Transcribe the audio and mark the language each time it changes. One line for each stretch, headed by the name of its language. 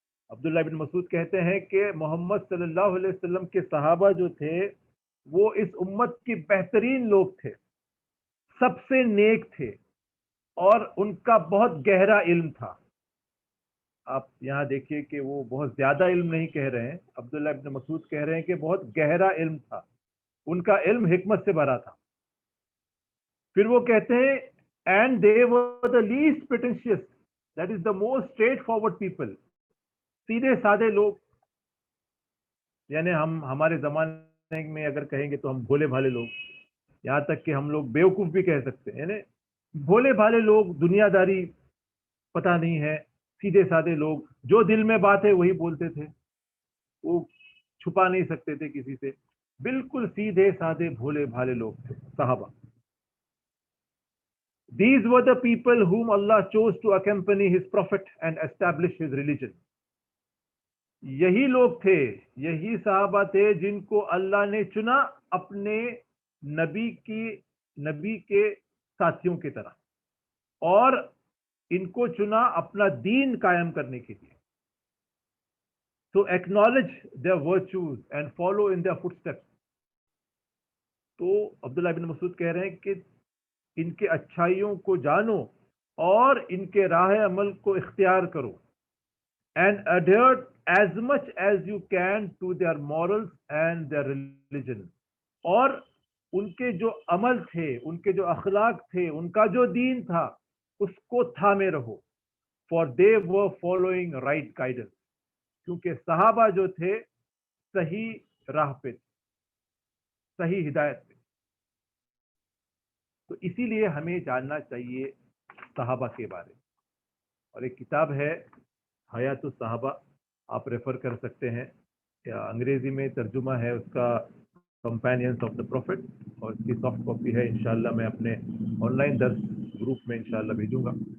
Urdu: عبداللہ بن مسعود کہتے ہیں کہ محمد صلی اللہ علیہ وسلم کے صحابہ جو تھے وہ اس امت کے بہترین لوگ تھے, سب سے نیک تھے, اور ان کا بہت گہرا علم تھا. آپ یہاں دیکھیے کہ وہ بہت زیادہ علم نہیں کہہ رہے ہیں, عبداللہ ابن مسعود کہہ رہے ہیں کہ بہت گہرا علم تھا, ان کا علم حکمت سے بھرا تھا. پھر وہ کہتے ہیں
English: and they were the least pretentious, that is the most straightforward people,
Urdu: سیدھے سادے لوگ. یعنی ہمارے زمانے میں اگر کہیں گے تو ہم بھولے بھالے لوگ, یہاں تک کہ ہم لوگ بیوقوف بھی کہہ سکتے ہیں. یعنی بھولے بھالے لوگ, دنیا داری پتہ نہیں ہے, سیدھے سادے لوگ, جو دل میں بات ہے وہی بولتے تھے, وہ چھپا نہیں سکتے تھے کسی سے, بالکل سیدھے سادے بھولے بھالے لوگ تھے صحابہ.
English: These were the people whom Allah chose to accompany his prophet and establish his religion.
Urdu: یہی لوگ تھے, یہی صحابہ تھے جن کو اللہ نے چنا اپنے نبی کے ساتھیوں کی طرح, اور ان کو چنا اپنا دین قائم کرنے کے لیے.
English: So acknowledge their virtues and follow in their footsteps.
Urdu: تو عبداللہ بن مسعود کہہ رہے ہیں کہ ان کے اچھائیوں کو جانو اور ان کے راہ عمل کو اختیار کرو,
English: and adhere as much as you can to their morals and their religion.
Urdu: اور ان کے جو عمل تھے, ان کے جو اخلاق تھے, ان کا جو دین تھا, اس کو تھامے رہو.
English: For they were following right guidance.
Urdu: کیونکہ صحابہ جو تھے صحیح راہ پہ, صحیح ہدایت پہ. تو اسی لیے ہمیں جاننا چاہیے صحابہ کے بارے میں. اور ایک کتاب ہے حیات الصحابہ, آپ ریفر کر سکتے ہیں, یا انگریزی میں ترجمہ ہے اس کا کمپینینز آف دا پروفٹ, اور اس کی سافٹ کاپی ہے, انشاءاللہ میں اپنے آن لائن درس گروپ میں انشاءاللہ بھیجوں گا.